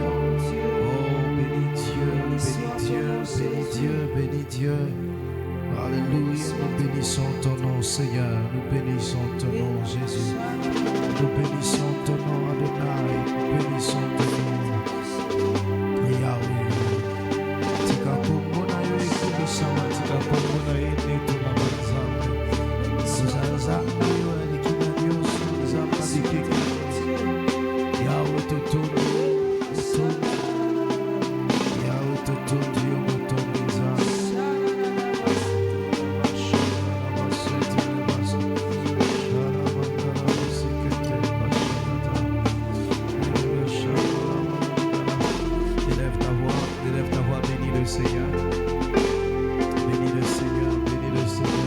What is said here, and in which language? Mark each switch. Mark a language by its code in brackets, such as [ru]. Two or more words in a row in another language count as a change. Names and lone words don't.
[fr] Oh, bénis Dieu, bénis Dieu, bénis Dieu, bénis Dieu. Alléluia, nous bénissons ton nom, Seigneur. Nous bénissons ton nom, Jésus. Nous bénissons ton nom, Adonai. Nous bénissons ton nom, Yahweh. [ln] Tika Kongo na yo ekubisama, tika Kongo na yo netuna banzambe. Nzambe yo alikina nyonso, Nzambe alikiki. Yahweh totondi, totondi. Yahweh totondi yo motondi Nzambe. [fr] Élève ta voix, bénis le Seigneur. Bénis le Seigneur, bénis le Seigneur.